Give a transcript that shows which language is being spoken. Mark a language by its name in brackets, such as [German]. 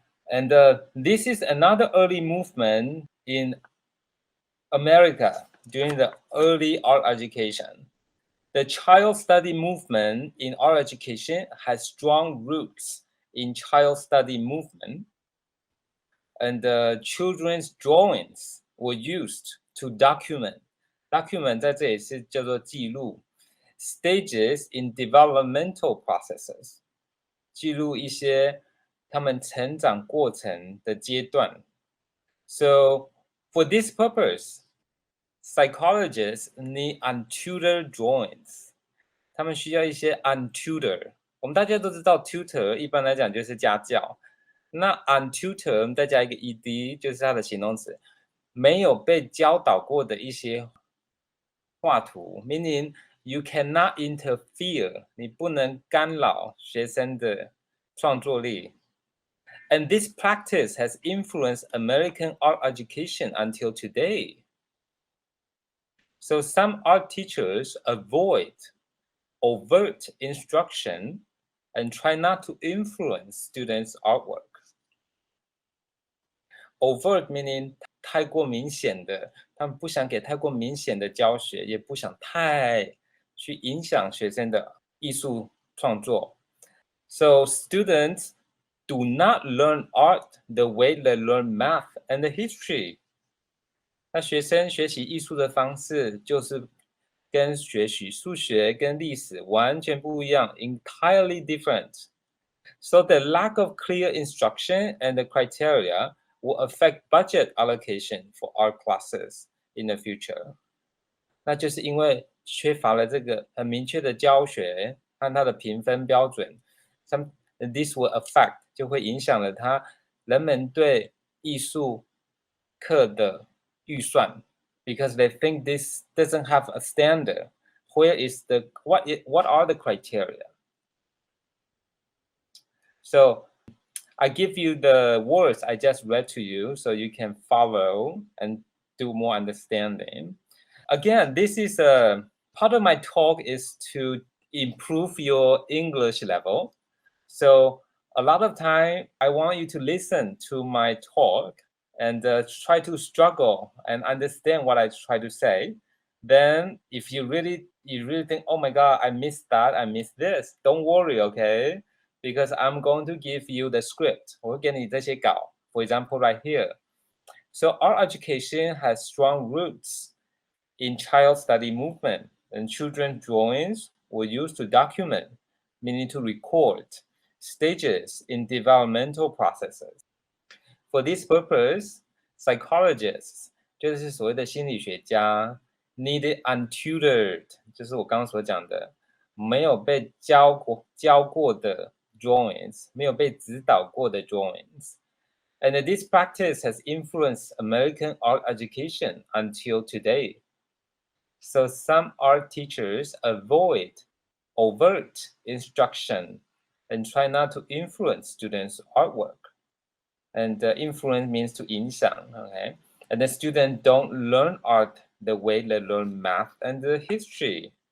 [English] And this is another early movement in America during the early art education. The child study movement in art education has strong roots in child study movement. And children's drawings were used to document [Chinese] 在这里是叫做记录 [English] stages in developmental processes [Chinese] 记录一些他们成长过程的阶段 [English] So for this purpose, psychologists need untutored drawings [Chinese] 他们需要一些 untutored 我们大家都知道 tutor 一般来讲就是家教那 untutored 再加一个 ed 就是它的形容词没有被教导过的一些画图 [English] meaning you cannot interfere [Chinese] 你不能干扰学生的创作力 [English] And this practice has influenced American art education until today. So some art teachers avoid overt instruction and try not to influence students' artwork. Overt meaning [Chinese] 太过明显的，他们不想给太过明显的教学，也不想太去影响学生的艺术创作。 [English] So students do not learn art the way they learn math and history. [Chinese] 那学生学习艺术的方式就是跟学习数学跟历史完全不一样 [English] entirely different. So the lack of clear instruction and the criteria will affect budget allocation for art classes in the future. [Chinese] 那就是因为缺乏了这个很明确的教学和它的评分标准 [English] this will affect [Chinese] 就会影响了人们对艺术课的预算 [English] because they think this doesn't have a standard. What are the criteria? So I give you the words I just read to you so you can follow and do more understanding. Again, this is a part of my talk is to improve your English level. So a lot of time I want you to listen to my talk and try to struggle and understand what I try to say. Then if you really think, oh my God, I missed that, I missed this, don't worry, okay? Because I'm going to give you the script. [Chinese] 我会给你这些稿 [English] For example, right here. So our education has strong roots in child study movement, and children's drawings were used to document, meaning to record, stages in developmental processes. For this purpose, psychologists, [Chinese] 就是所谓的心理学家 [English] needed untutored, [Chinese] 就是我刚刚所讲的没有被教过的 drawings, 没有被指导过的 drawings. [English] And this practice has influenced American art education until today. So some art teachers avoid overt instruction and try not to influence students' artwork. And influence means to [Chinese] 影响, [English] okay? And the students don't learn art the way they learn math and history.